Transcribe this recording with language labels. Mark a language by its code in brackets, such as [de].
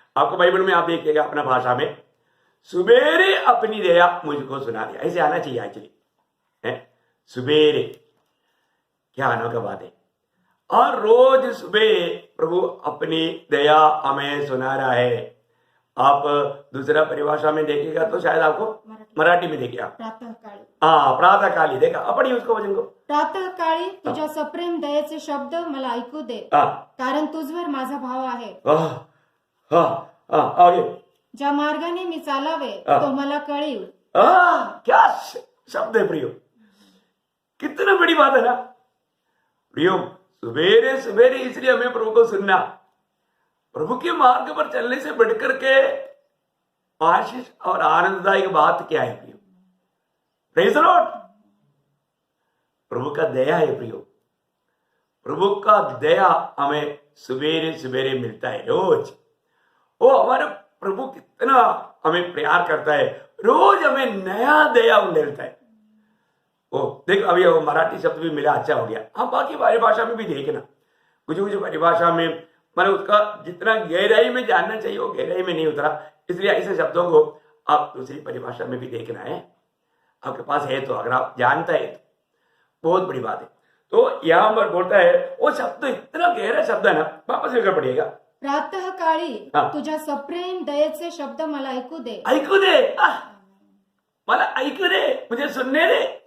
[hi] आपको बाइबल में आप देखिएगा अपना भाषा में, सुबेरे अपनी दया मुझको सुना दे, ऐसे आना चाहिए एक्चुअली, है। सुबेरे, क्या अनोखा बात है। और रोज सुबह प्रभु अपनी दया हमें सुना रहा है। आप दूसरा परिभाषा में देखिएगा तो शायद आपको मराठी में देखिए, [mr] प्रातःकाळी, [hi] प्रातःकाली देखा, अपनी उसको वचन को, [mr] प्रातःकाळी तुझ्या सप्रेम दयेचे शब्द मला ऐकू दे, कारण तुझवर माझा भाव आहे। [hi] आगे, [mr] ज्या मार्गाने मी चालावे तो मला कळीव। [hi] क्या शब्द है प्रियो, कितना बड़ी बात है ना प्रियो। सवेरे सवेरे इसलिए हमें प्रभु को सुनना। प्रभु के मार्ग पर चलने से बढ़कर के आशीष और आनंददायक बात क्या है प्रियो? [en] Praise the lord. [hi] प्रभु का दया है प्रियो, प्रभु का दया हमें सवेरे सवेरे मिलता है रोज। वो हमारे प्रभु कितना हमें प्यार करता है, रोज हमें नया दया मिलता है। ओ देख, अभी वो मराठी शब्द भी मिला, अच्छा हो गया। हाँ, बाकी परिभाषा में भी देखना, कुछ कुछ परिभाषा में मैंने उसका जितना गहराई में जानना चाहिए वो गहराई में नहीं उतरा, इसलिए ऐसे शब्दों को आप दूसरी परिभाषा में भी देखना है। आपके पास है तो, अगर आप जानता है तो बहुत बड़ी बात है। तो यहाँ पर बोलता है, वो शब्द इतना गहरा शब्द है ना, वापस लेकर पढ़िएगा। [mr] प्रातःकाळी तुझ्या सप्रेम दयेचे शब्द मला ऐकू दे, ऐकू दे, मला ऐकू दे, [hi] मुझे सुनने दे।